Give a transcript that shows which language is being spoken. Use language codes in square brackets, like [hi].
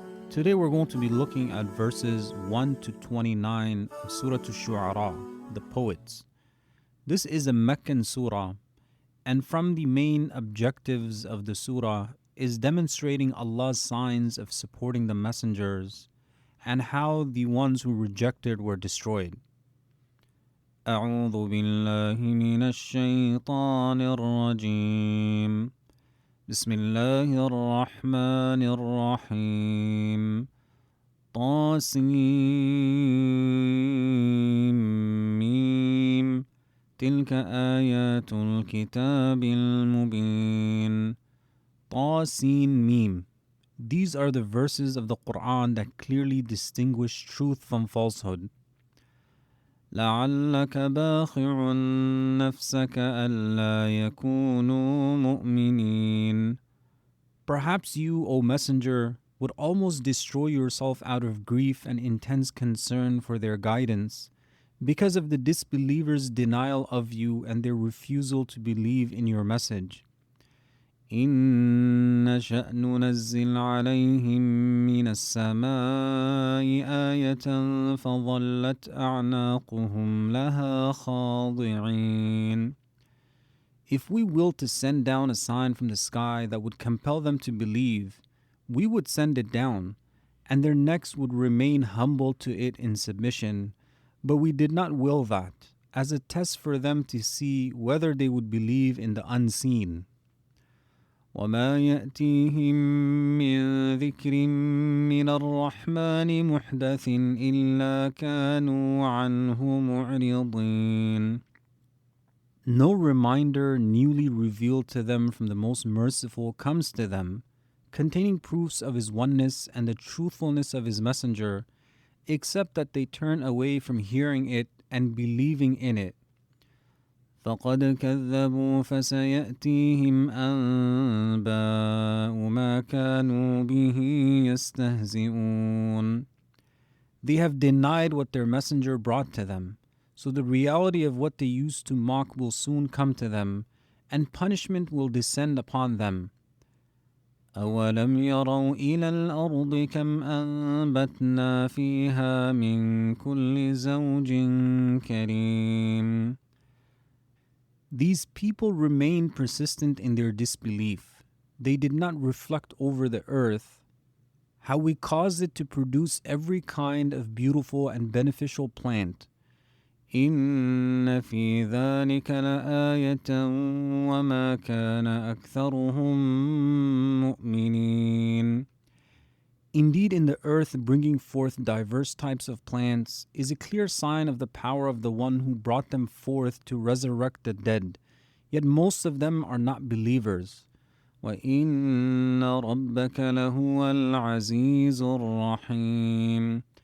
[en] Today we're going to be looking at verses 1 to 29 of Surah Ash-Shuʿarāqq, the poets. This is a Meccan surah, and from the main objectives of the surah is demonstrating Allah's signs of supporting the messengers and how the ones who rejected were destroyed. [ar] أعوذ بالله من الشيطان الرجيم بسم الله الرحمن الرحيم طاسيم تلك آيات الكتاب المبين طاسين. [en] These are the verses of the Quran that clearly distinguish truth from falsehood. [ar] لعلك باخع نفسك ألا يكونوا مؤمنين. [en] Perhaps you, O Messenger, would almost destroy yourself out of grief and intense concern for their guidance because of the disbelievers' denial of you and their refusal to believe in your message. [ar] إن نشأ ننزل عليهم من السماء آية فظلت أعناقهم لها خاضعين. [en] If we will to send down a sign from the sky that would compel them to believe, we would send it down, and their necks would remain humble to it in submission. But we did not will that, as a test for them to see whether they would believe in the unseen. [ar] وما يأتيهم من ذكر من الرحمن محدث إلا كانوا عنه معرضين. [en] No reminder newly revealed to them from the Most Merciful comes to them, containing proofs of His oneness and the truthfulness of His messenger, except that they turn away from hearing it and believing in it. [ar] فقد كذبوا فسيأتيهم أنباء ما كانوا به يستهزئون. [en] They have denied what their messenger brought to them, so the reality of what they used to mock will soon come to them, and punishment will descend upon them. [ar] أولم يروا إلى الأرض كم أنبتنا فيها من كل زوج كريم. [en] These people remain persistent in their disbelief. They did not reflect over the earth, how we caused it to produce every kind of beautiful and beneficial plant. [ar] إن في ذلك لآية وما كان أكثرهم مؤمنين. [en] Indeed, in the earth bringing forth diverse types of plants is a clear sign of the power of the one who brought them forth to resurrect the dead, yet most of them are not believers. [ar] وَإِنَّ رَبَّكَ لَهُوَ الْعَزِيزُ الرَّحِيمُ.